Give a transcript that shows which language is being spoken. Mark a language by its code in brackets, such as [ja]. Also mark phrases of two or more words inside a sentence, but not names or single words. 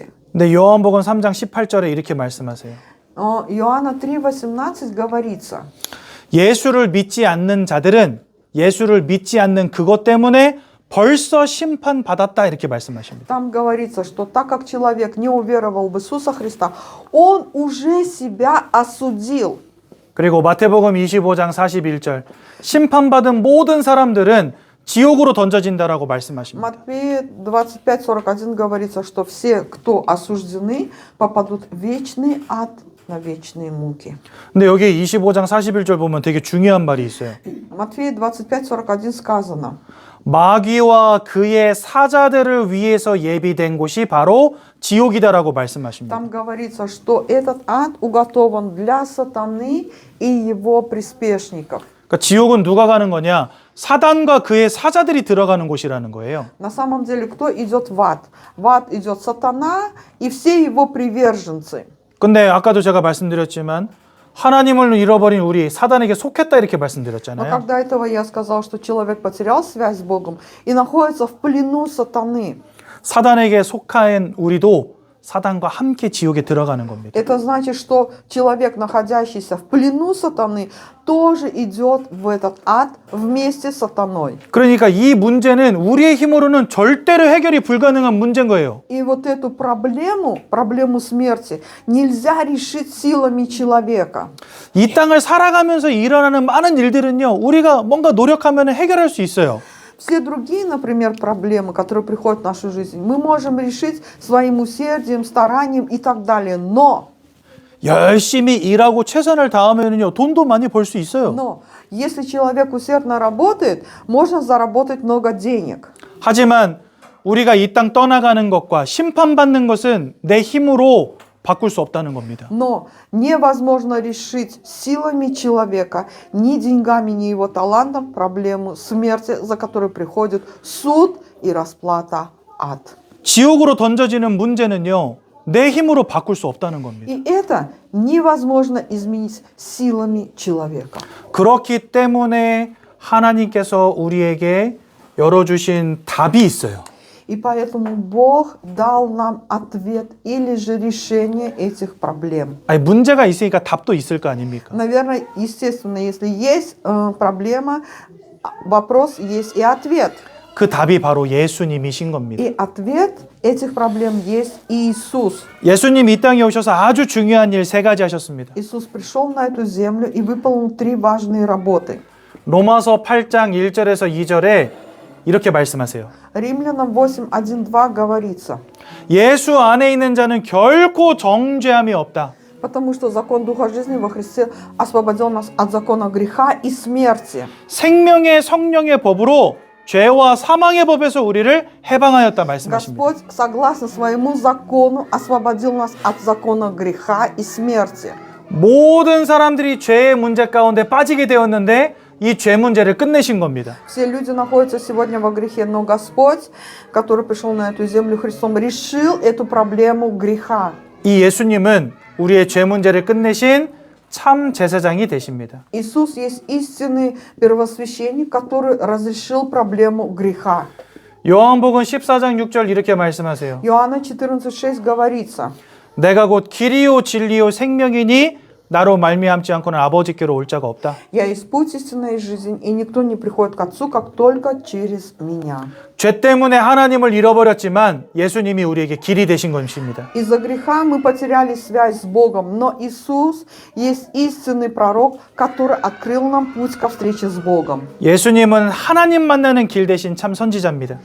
[ko] 근데 요한복음 3장 18절에 이렇게 말씀하세요. [ru] Иоанна 3:18 говорится. [ko] 예수를 믿지 않는 자들은 예수를 믿지 않는 그것 때문에 벌써 심판받았다 이렇게 말씀하십니다. [ru] Там говорится, что так как человек не уверовал в Иисуса Христа, он уже себя осудил. [ko] 그리고 마태복음 25장 41절 심판받은 모든 사람들은 지옥으로 던져진다라고 말씀하십니다. [ru] Матфея 25:41 говорится, что все, кто осуждены, попадут в вечный ад на вечные муки. [ko] 근데 여기 25장 41절 보면 되게 중요한 말이 있어요. [ru] Матфея 25:41 сказано. [ko] 마귀와 그의 사자들을 위해서 예비된 곳이 바로 지옥이다라고 말씀하십니다. [ru] Там говорится, что этот ад уготован для сатаны и его приспешников. [ko] 그러니까 지옥은 누가 가는 거냐? 사단과 그의 사자들이 들어가는 곳이라는 거예요. [ru] На самом деле, кто идет в ад? В ад идет сатана и все его приверженцы. [ko] 근데 아까도 제가 말씀드렸지만 하나님을 잃어버린 우리 사단에게 속했다 이렇게 [ru] Но [ko] 말씀드렸잖아요. [ru] когда этого я сказал, что человек потерял связь с Богом и находится в плену сатаны. [ko] 사단에게 속한 우리도 사단과 함께 지옥에 들어가는 겁니다. [ru] Это значит, что человек, находящийся в плену сатаны, тоже идет в этот ад вместе с сатаной. [ko] 그러니까 이 문제는 우리의 힘으로는 절대로 해결이 불가능한 문제인 거예요. [ru] И вот эту проблему смерти, нельзя решить силами человека. [ko] 이 땅을 살아가면서 일어나는 많은 일들은요, 우리가 뭔가 노력하면 해결할 수 있어요. [ru] Все другие, например, проблемы, которые приходят в нашу жизнь, мы можем решить своим усердием, старанием и так далее. Но [ko] 열심히 일하고 최선을 다하면요, 돈도 많이 벌 수 있어요. [ru] если человек усердно работает, можно заработать много денег. [ko] 하지만 우리가 이 땅 떠나가는 것과 심판받는 것은 내 힘으로 바꿀 수 없다는 겁니다. [ru] Но невозможно решить силами человека, ни деньгами, ни его талантом проблему смерти, за которой приходит суд и расплата ад. [ko] 지옥으로 던져지는 문제는요, 내 힘으로 바꿀 수 없다는 겁니다. [ru] И это невозможно изменить силами человека. [ko] 그렇기 때문에 하나님께서 우리에게 열어주신 답이 있어요. [ru] И поэтому Бог дал нам ответ или же решение этих проблем. [ko] 아니, 문제가 있으니까 답도 있을 거 아닙니까? [ru] Наверное, естественно, если есть проблема, вопрос есть и ответ. [ko] 그 답이 바로 예수님이신 겁니다. [ru] И ответ этих проблем есть Иисус. [ko] 예수님 이 땅에 오셔서 아주 중요한 일 세 가지 하셨습니다. [ru] Иисус пришел на эту землю и выполнил 3 важные работы. [ko] 로마서 8장 1절에서 2절에 이렇게 말씀하세요. [ru] Римлянам 8:1-2 говорится. [ko] 예수 안에 있는 자는 결코 정죄함이 없다. [ru] Потому что закон Духа жизни во Христе освободил нас от закона греха и смерти. [ko] 생명의 성령의 법으로 죄와 사망의 법에서 우리를 해방하였다 말씀하십니다. [ru] Господь, согласно своему закону, освободил нас от закона греха и смерти. [ko] 모든 사람들이 죄의 문제 가운데 빠지게 되었는데 이 죄 문제를 끝내신 겁니다. [ru] Все люди находятся сегодня во грехе, но Господь, который пришел на эту землю Христом, решил эту проблему греха. [ko] 이 예수님은 우리의 죄 문제를 끝내신 참 제사장이 되십니다. [ru] Иисус есть истинный первосвященник, который разрешил проблему греха. [ko] 요한복음 14장 6절 이렇게 말씀하세요. [ru] Иоанна 14:6 говорится: [ko] 내가 곧 길이요 진리요 생명이니 나로 말미암지 않고는 아버지께로 올 자가 없다. [ru] «Я есть путь, истинная жизнь, и никто не приходит к Отцу, как только через Меня». [ko] 죄 때문에 하나님을 잃어버렸지만 예수님이 우리에게 길이 되신 것입니다. [ru] Из-за греха мы потеряли связь с Богом, но Иисус есть истинный пророк, который открыл нам путь ко встрече с Богом. [ko] 예수님은 하나님 만나는 길 대신 참 선지자입니다.